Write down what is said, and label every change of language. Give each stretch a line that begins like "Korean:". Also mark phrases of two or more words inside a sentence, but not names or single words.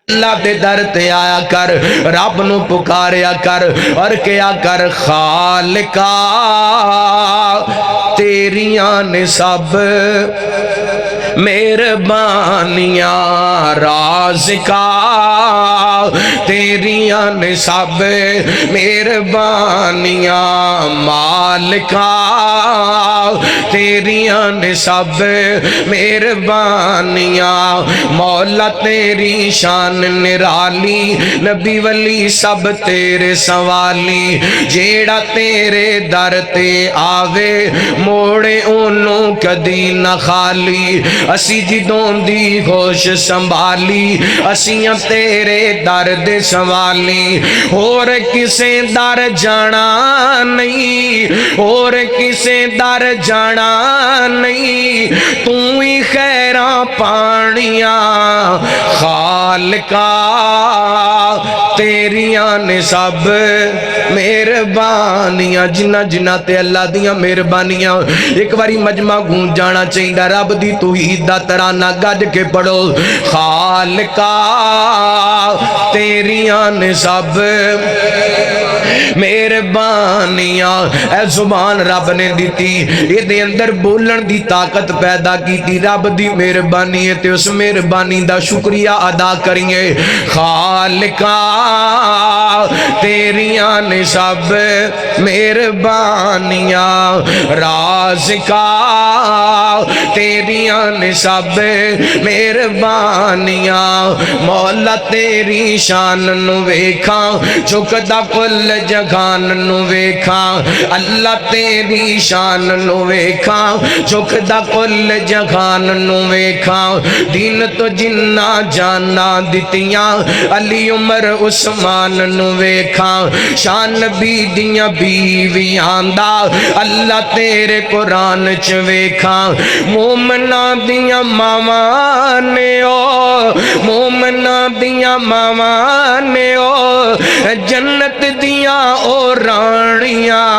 Punjabi: اللہ دے در تے آیا کر، رب نو پکاریا کر اور کیا کر خالقا تیریاں نے سب مہربانیاں، رازقا تیریاں نے سب مہربانیاں، مالکا تیریاں نے سب مہربانیاں، مولا تیری شان نرالی، نبی ولی سب تیرے سوالی، جیڑا تیرے در تے آوے موڑے انہوں کدی نہ خالی، اسی جدوں دی ہوش سنبھالی، اسیاں تیرے در دے سوالی، اور کسے در جانا نہیں، اور کسے در جانا نہیں، تو ہی خیراں پانیاں، خالقا تیریاں نے سب مہربانیاں، جنہ جنہ تے اللہ دیاں مہربانیاں ایک باری مجمع گونج جانا چاہیے، رب دی توحید دا ترانہ گج کے پڑھو، خالقا تیریاں نے سب مہربانیاں، اے زبان رب نے دیتی، یہ دے اندر بولن دی طاقت
Urdu: پیدا کی تھی،
Punjabi: رب دی مہربانی ہے تے اس مہربانی دا شکریہ ادا کریے، خالقا تیریاں نے سب مہربانیاں، رازقا تیریاں نے سب مہربانیاں، مولا تیری شان نو ویکھاں چکدا کل جہان نو ویکھاں، اللہ تیری شان نو ویکھاں چکدا کل جہان نو ویکھاں، دین تو جنہ جانا دتیاں علی عمر عثمان نو ویکھاں، شان نبی دیاں بیویاں دا اللہ تیرے قرآن چ ویکھاں، مومناں دیاں ماواں نے او، مومناں دیاں ماواں نے او، جنت دیاں او رانیاں،